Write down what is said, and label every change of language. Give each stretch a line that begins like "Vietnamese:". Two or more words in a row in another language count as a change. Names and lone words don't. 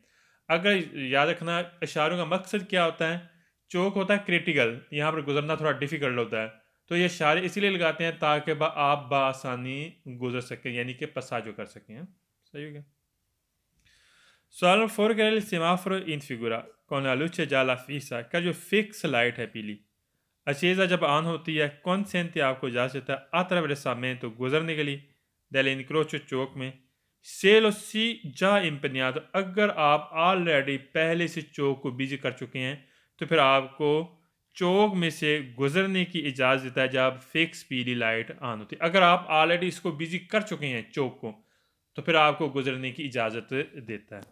Hindi: अगर याद रखना इशारों का मकसद क्या होता है, चौक होता है क्रिटिकल, यहाँ पर गुजरना थोड़ा डिफिकल्ट होता है, तो ये इशारे इसीलिए लगाते हैं ताकि आप बआसानी गुजर सकें, यानी कि पसाजो कर सकें। सही हो गया। सवाल 4 कह रहे
Italian: semaforo in figura, con la luce gialla fissa
Hindi: का जो
English: fix light
Hindi: है पीली accesa जब ऑन होती है consente आपको इजाज़त है attraversamento गुजरने के लिए dell'incrocio चौक में
Italian: se lo si già impegnato
Hindi: अगर आप ऑलरेडी पहले से चौक को बिजी कर चुके हैं तो फिर आपको चौक में से गुजरने की इजाज़त है जब फिक्स पीली लाइट ऑन होती है। अगर आप ऑलरेडी इसको बिजी कर चुके हैं चौक को तो फिर आपको गुजरने की इजाज़त देता है।